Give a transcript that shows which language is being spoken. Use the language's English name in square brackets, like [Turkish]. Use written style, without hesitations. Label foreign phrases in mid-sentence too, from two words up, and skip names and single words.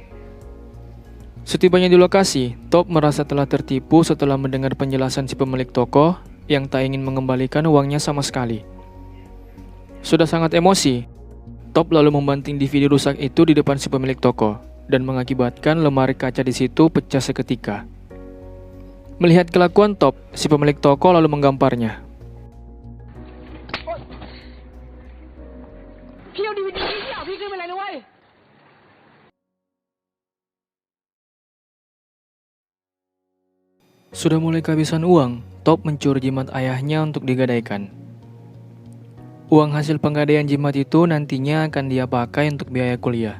[Indonesian] Setibanya di lokasi, Top merasa telah tertipu setelah mendengar penjelasan si pemilik toko yang tak ingin mengembalikan uangnya sama sekali. Sudah sangat emosi, Top lalu membanting DVD rusak itu di depan si pemilik toko dan mengakibatkan lemari kaca di situ pecah seketika. Melihat kelakuan Top, si pemilik toko lalu menggamparnya. [Thai] พี่เอาดีวีดีพี่เอาพี่ขึ้นไปเลยนะเว้ย [Indonesian] Sudah mulai kehabisan uang, Top mencuri jimat ayahnya untuk digadaikan. Uang hasil penggadaian jimat itu nantinya akan dia pakai untuk biaya kuliah.